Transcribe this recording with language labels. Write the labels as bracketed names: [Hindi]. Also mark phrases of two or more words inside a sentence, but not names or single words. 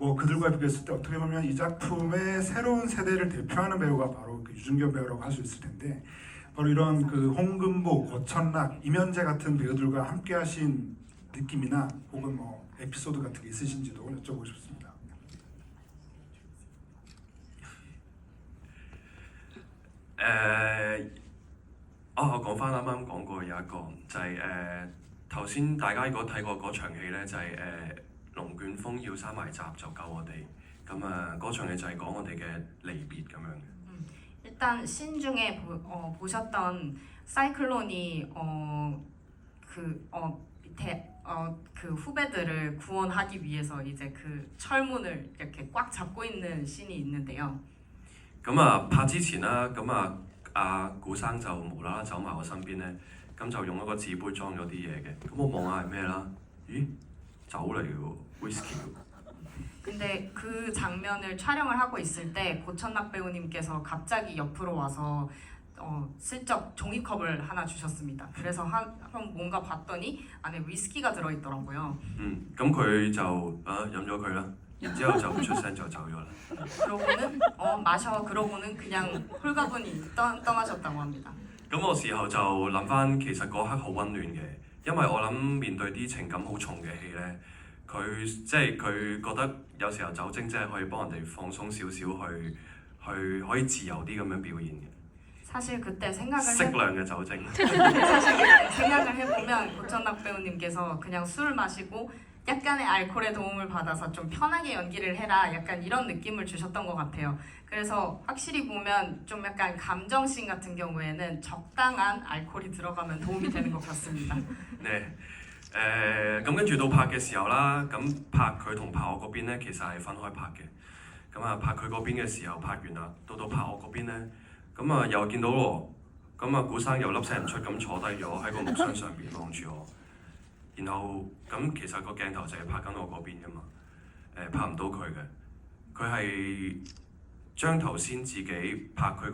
[Korean] 뭐 그들과 비교했을 때 어떻게 보면 이 작품의 새로운 세대를 대표하는 배우가 바로 그 유준겸 배우라고 할 수 있을 텐데 바로 이런 그 홍금보, 고천락, 임현재 같은 배우들과 함께하신 느낌이나 혹은 뭐 에피소드 같은 게 있으신지도 여쭤보고 싶습니다. [Cantonese] 我講翻啱啱講過有一個就係頭先大家如果睇過嗰場戲咧，就係龍捲風要閂埋閘就救我哋。咁嗰場戲就係講我哋嘅離別咁樣嘅。 [Korean] 일단 신 중에 보셨던 사이클론이 그 후배들을 구원하기 위해서 이제 그 철문을 이렇게 꽉 잡고 있는 씬이 있는데요. [Cantonese] 拍之前啦，阿古生就無啦啦走埋我身邊咧，咁就用一個紙杯裝咗啲嘢嘅。咁我望下係咩啦？咦，酒嚟嘅喎 ，whisky。 [Korean] 근데 그 장면을 촬영을 하고 있을 때 고천락 배우님께서 갑자기 옆으로 와서 슬쩍 종이컵을 하나 주셨습니다. 그래서 한번 뭔가 봤더니 안에 위스키가 들어있더라고요. [Cantonese] 咁佢就飲咗佢啦，然之後就唔出聲就走咗啦。 [Korean] 그러고는 마셔 그러고는 그냥 홀가분히 떠나셨다고 합니다. [Cantonese] 咁我時候就諗翻，其實嗰刻好温暖嘅，因為我諗面對啲情感好重嘅戲咧，佢覺得有時候酒精真係可以幫人哋放鬆少少，去可以自由啲咁樣表現嘅。 [Korean] 사실 그때 [Cantonese] 適量嘅酒精。 [Korean] 사실 생각을 해보면 고천락 배우님께서 그냥 술을 마시고 약간의 알코올의 도움을 받아서 좀 편하게 연기를 해라 약간 이런 느낌을 주셨던 것 같아요. 그래서 확실히 보면 좀 약간 감정씬 같은 경우에는 적당한 알코올이 들어가면 도움이 되는 것 같습니다. 네. [Cantonese] 咁跟住到拍嘅時候啦，咁拍佢同拍我嗰邊咧，其實係分開拍嘅。咁拍佢嗰邊嘅時候拍完啦，到拍我嗰邊咧，咁又見到喎，咁古生又粒聲唔出咁坐低咗喺個木箱上邊望住我，然後咁其實個鏡頭就係拍緊我嗰邊噶嘛，拍唔到佢嘅，佢係將頭先自己拍佢